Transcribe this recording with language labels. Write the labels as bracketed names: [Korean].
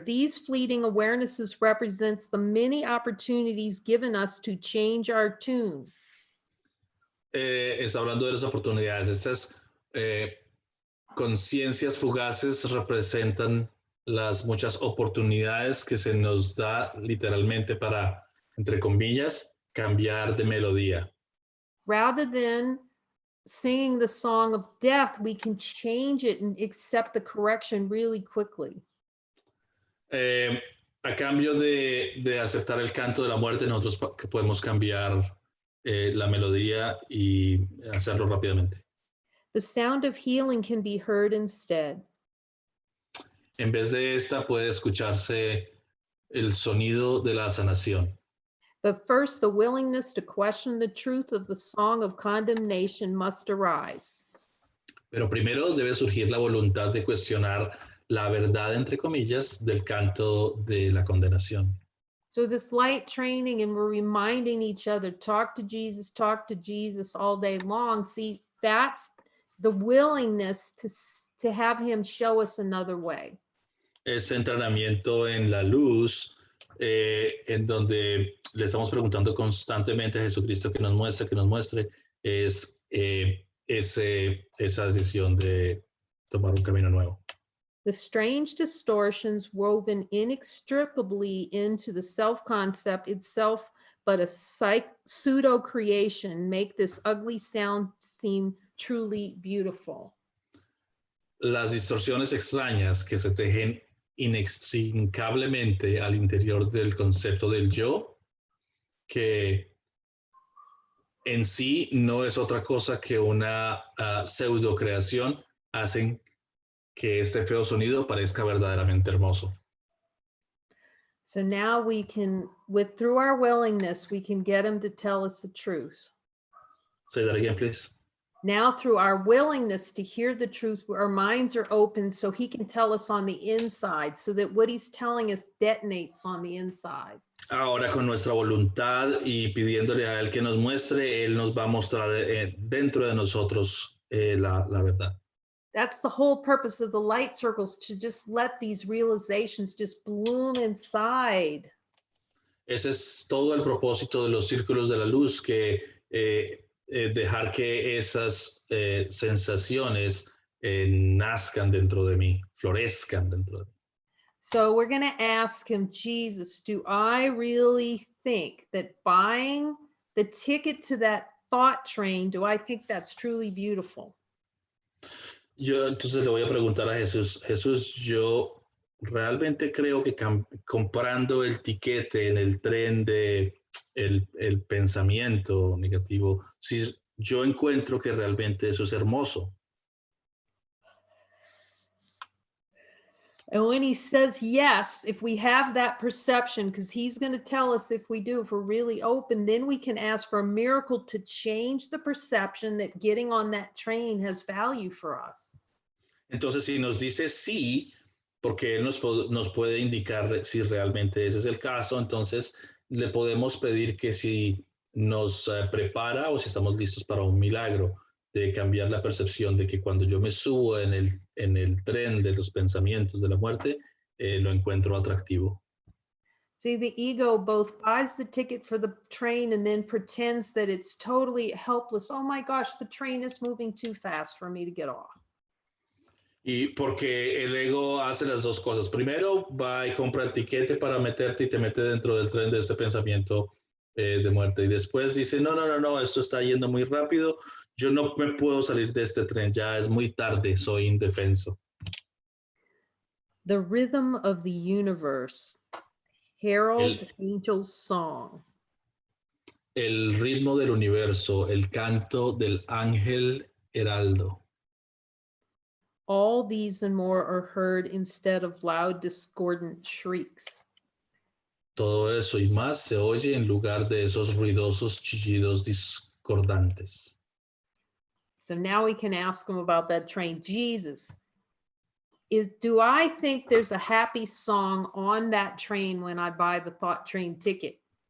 [English] These fleeting awarenesses represents the many opportunities given us to change our tune. [Spanish] Está hablando de las oportunidades. Estas conciencias fugaces representan las muchas oportunidades que se nos da literalmente para, entre comillas, cambiar de melodía. [English] Rather than singing the song of death, we can change it and accept the correction really quickly. [Spanish] A cambio de aceptar el canto de la muerte, nosotros podemos cambiar la melodía y hacerlo rápidamente. [English] The sound of healing can be heard instead. [Spanish] En vez de esta puede escucharse el sonido de la sanación. [English] But first, the willingness to question the truth of the song of condemnation must arise. [Spanish] Pero primero debe surgir la voluntad de cuestionar la verdad, entre comillas, del canto de la condenación. [English] So this light training, and we're reminding each other, talk to Jesus all day long. See, that's the willingness to have him show us another way. [Spanish] Este entrenamiento en la luz, en donde le estamos preguntando constantemente a Jesucristo que nos muestre, es esa decisión de tomar un camino nuevo. [English] The strange distortions woven inextricably into the self-concept itself, but a pseudo-creation, make this ugly sound seem truly beautiful. [Spanish] Las distorsiones extrañas que se tejen inextricablemente al interior del concepto del yo, que en sí no es otra cosa que una pseudo creación, hacen que este feo sonido parezca verdaderamente hermoso. [English] So now we can, through our willingness, we can get him to tell us the truth. Say that again, please. Now through our willingness to hear the truth, our minds are open so he can tell us on the inside, so that what he's telling us detonates on the inside. [Spanish] Ahora con nuestra voluntad y pidiéndole a él que nos muestre, él nos va a mostrar dentro de nosotros la verdad. [English] That's the whole purpose of the light circles, to just let these realizations just bloom inside. [Spanish] Ese es todo el propósito de los círculos de la luz, que dejar que esas sensaciones nazcan dentro de mí, florezcan dentro de mí. [English] So we're going to ask him, Jesus, do I really think that buying the ticket to that thought train, do I think that's truly beautiful? [Spanish] Yo entonces le voy a preguntar a Jesús, Jesús, yo realmente creo que comprando el tiquete en el tren de el pensamiento negativo, si yo encuentro que realmente eso es hermoso. [English] And when he says yes, if we have that perception, because he's going to tell us if we do, if we're really open, then we can ask for a miracle to change the perception that getting on that train has value for us. [Spanish] Entonces, si nos dice sí, porque él nos puede indicar si realmente ese es el caso, entonces le podemos pedir que si nos prepara o si estamos listos para un milagro, de cambiar la percepción de que cuando yo me subo en el tren de los pensamientos de la muerte, lo encuentro atractivo. [English] See, the ego both buys the ticket for the train and then pretends that it's totally helpless. Oh my gosh, the train is moving too fast for me to get off. [Spanish] Y porque el ego hace las dos cosas. Primero va y compra el tiquete para meterte y te mete dentro del tren de ese pensamiento de muerte. Y después dice, no, esto está yendo muy rápido. Yo no me puedo salir de este tren, ya es muy tarde, soy indefenso. [English] The rhythm of the universe, herald angel's song. [Spanish] El ritmo del universo, el canto del ángel heraldo. [English] All these and more are heard instead of loud discordant shrieks. [Spanish] Todo eso y más se oye en lugar de esos ruidosos chillidos discordantes. [English] So now we can ask him about that train. Jesus, do I think there's a happy song on that train when I buy the thought train ticket?